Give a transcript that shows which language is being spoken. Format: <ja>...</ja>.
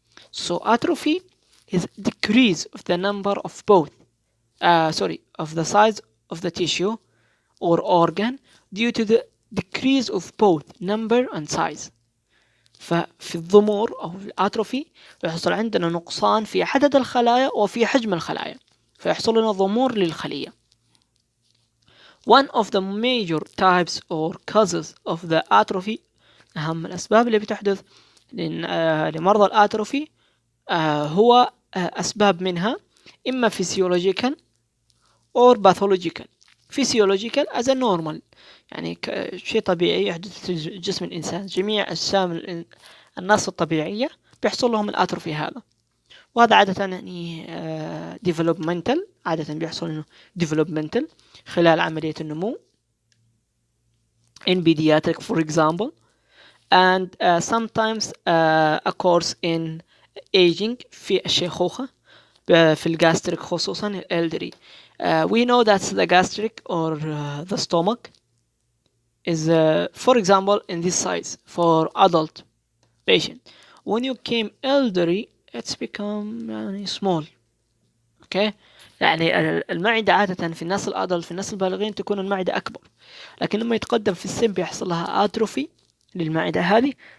<en>So atrophy is decrease of the number of of the size of the tissue or organ due to the decrease of both number and size.</en> <ar>ففي الضمور أو في الأتروفي يحصل عندنا نقصان في عدد الخلايا وفي حجم الخلايا، فيحصل لنا ضمور للخلية.</ar> <en>One of the major types or causes of the atrophy،</en> <ar>أهم الأسباب اللي بتحدث لمرضى الأتروفي هو أسباب منها إما</ar> <en>physiological or pathological. physiological as a normal،</en> <ar>يعني شيء طبيعي يحدث في جسم الإنسان، جميع أجسام الناس الطبيعية بيحصل لهم الأتروفي هذا، وهذا عادة يعني developmental، عادة بيحصل إنه developmental خلال عملية النمو</ar> <en>in pediatric for example، and sometimes occurs in aging</en> <ar>في الشيخوخة، في الجاستريك خصوصا الالدري.</ar> <en>We know that the gastric or the stomach is for example in this size for adult patient. When you came elderly it's become</en> <ar>يعني</ar> <en>small.</en> <ar>okay، يعني المعدة عادة في الناس الأدلت، في الناس البالغين تكون المعدة أكبر، لكن لما يتقدم في السن بيحصل لها أتروفي للمعدة هذه،</ar>